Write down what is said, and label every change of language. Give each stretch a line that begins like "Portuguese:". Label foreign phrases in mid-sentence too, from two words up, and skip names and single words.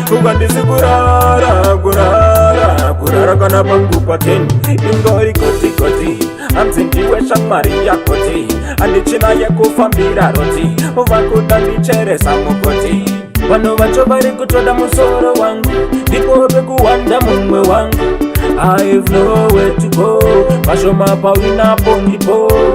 Shona: Ukandizi kurara, kurara, kurara kana pangu pa ten. Ingori koti koti, hanzi ndiwe shamwari yakoti. Handichina yekufambira roti, vakuda ndicheresa mukoti. Vanhu vacho vari kutoda musoro wangu, ndipo pekuwanda mumwe wangu.
English: I have nowhere to go,
Shona: pashoma pawinapo ndipo.